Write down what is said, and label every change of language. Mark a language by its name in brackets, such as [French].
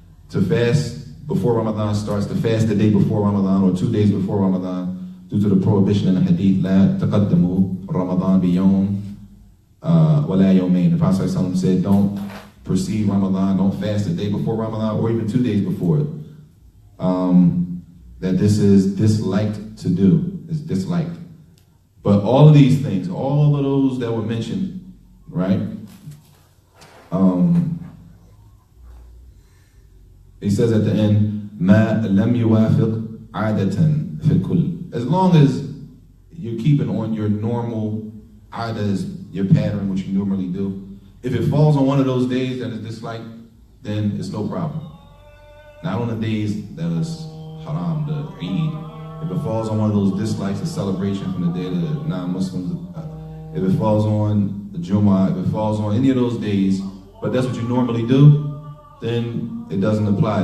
[English] To fast before Ramadan starts, to fast the day before Ramadan or 2 days before Ramadan, due to the prohibition in the hadith, [Arabic] لَا تَقَدَّمُوا رَمَضَانْ بِيَوْمٍ وَلَا يَوْمَيْنِ. [English] The Prophet ﷺ said, don't precede Ramadan, don't fast the day before Ramadan or even 2 days before it. That this is disliked to do. It's disliked. But all of these things, all of those that were mentioned, right? [Arabic] He says at the end, مَا لَمْ يُوَافِقْ عَادَةً فِي الْكُلِّ. [English] As long as you're keeping on your normal adas, your pattern, which you normally do. If it falls on one of those days that is disliked, then it's no problem. Not on the days that is haram, the Eid, if it falls on one of those dislikes, the celebration from the day the non-Muslims, if it falls on the Jummah, if it falls on any of those days, but that's what you normally do, then it doesn't apply.